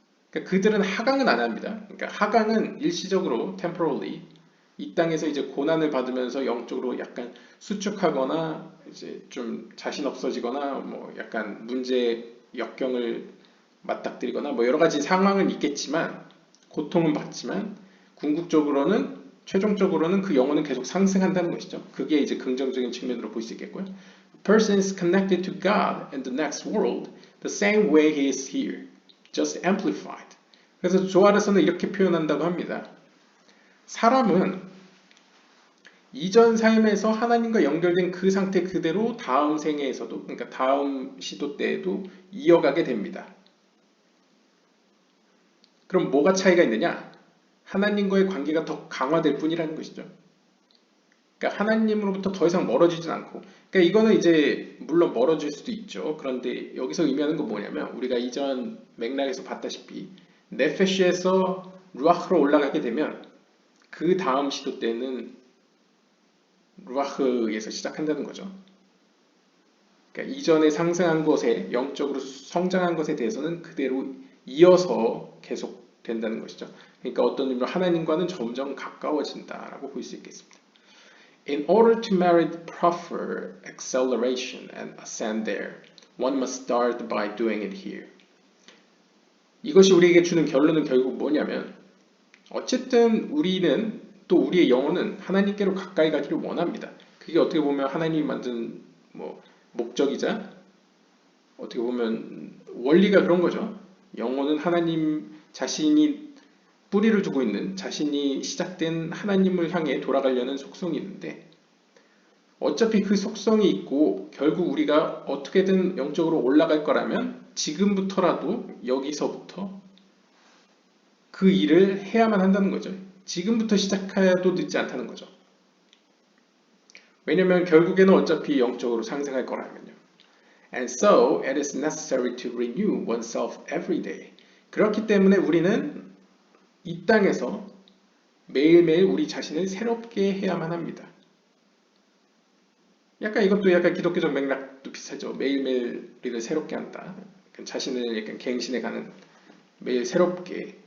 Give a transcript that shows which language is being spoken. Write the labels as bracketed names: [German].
[Korean] 그러니까 그들은 하강은 안 합니다. 그러니까 하강은 일시적으로 temporarily 이 땅에서 이제 고난을 받으면서 영적으로 약간 수축하거나 이제 좀 자신 없어지거나 뭐 약간 문제 역경을 맞닥뜨리거나 뭐 여러 가지 상황은 있겠지만 고통은 받지만 궁극적으로는 최종적으로는 그 영혼은 계속 상승한다는 것이죠. 그게 이제 긍정적인 측면으로 볼 수 있겠고요. [English] A person is connected to God in the next world the same way he is here, just amplified. [Korean] 그래서 조알에서는 이렇게 표현한다고 합니다. 사람은 이전 삶에서 하나님과 연결된 그 상태 그대로 다음 생애에서도 그러니까 다음 시도 때에도 이어가게 됩니다. 그럼 뭐가 차이가 있느냐? 하나님과의 관계가 더 강화될 뿐이라는 것이죠. 그러니까 하나님으로부터 더 이상 멀어지진 않고 그러니까 이거는 이제 물론 멀어질 수도 있죠. 그런데 여기서 의미하는 건 뭐냐면 우리가 이전 맥락에서 봤다시피 네페시에서 루아흐로 올라가게 되면 그 다음 시도 때는 루아흐에서 시작한다는 거죠. 그러니까 이전에 상승한 것에 영적으로 성장한 것에 대해서는 그대로 이어서 계속 된다는 것이죠. 그러니까 어떤 의미로 하나님과는 점점 가까워진다라고 볼 수 있겠습니다. [English] In order to merit proper acceleration and ascend there, one must start by doing it here. [Korean] 이것이 우리에게 주는 결론은 결국 뭐냐면 어쨌든 우리는 또 우리의 영혼은 하나님께로 가까이 가기를 원합니다. 그게 어떻게 보면 하나님이 만든 뭐 목적이자 어떻게 보면 원리가 그런 거죠. 영혼은 하나님 자신이 뿌리를 두고 있는 자신이 시작된 하나님을 향해 돌아가려는 속성이 있는데 어차피 그 속성이 있고 결국 우리가 어떻게든 영적으로 올라갈 거라면 지금부터라도 여기서부터 그 일을 해야만 한다는 거죠. 지금부터 시작해도 늦지 않다는 거죠. 왜냐면 결국에는 어차피 영적으로 상승할 거라면요. [English] And so it is necessary to renew oneself every day. [Korean] 그렇기 때문에 우리는 이 땅에서 매일매일 우리 자신을 새롭게 해야만 합니다. 약간 이것도 약간 기독교적 맥락도 비슷하죠. 매일매일 우리를 새롭게 한다. 자신을 약간 갱신해가는 매일 새롭게.